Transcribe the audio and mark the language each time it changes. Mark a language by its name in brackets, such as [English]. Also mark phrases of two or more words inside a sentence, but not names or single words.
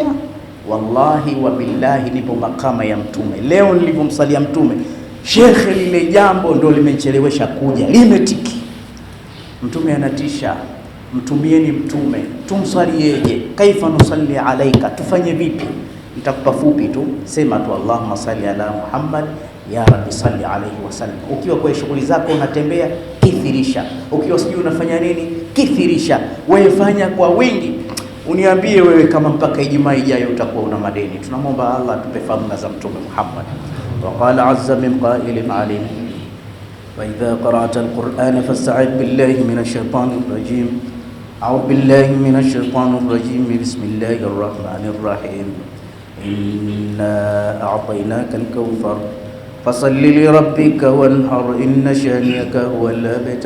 [Arabic] والله وبالله [Swahili] nipo makama ya mtume. Leo nilipomsalia mtume, shekhe, lile jambo ndo limechelewesha kuja, limetiki. Mtume anatisha, mtumieni mtume, tumsalieje? [Arabic] كيف نصلي عليك, [Swahili] tufanye vipi? Nitakupa fupi tu, sema tu [Arabic] اللهم صل على محمد يا رب صل عليه وسلم. [Swahili] Ukiwa kwa shughuli zako unatembea, kithirisha. Ukiwa sijui unafanya nini, kithirisha. Wewe fanya kwa wingi. Uniambie wewe kama mpaka Ijumaa ijayo utakuwa una madeni. Tunamwomba Allah atupe fadhila za mtume Muhammad. [Arabic] وقال عز من قائل عليم وإذا قرأت القرآن فاستعذ بالله من الشيطان الرجيم. أعوذ بالله من الشيطان الرجيم بسم الله الرحمن الرحيم. إنا أعطيناك الكوثر فصل لربك وانحر إن شانئك هو الأبتر.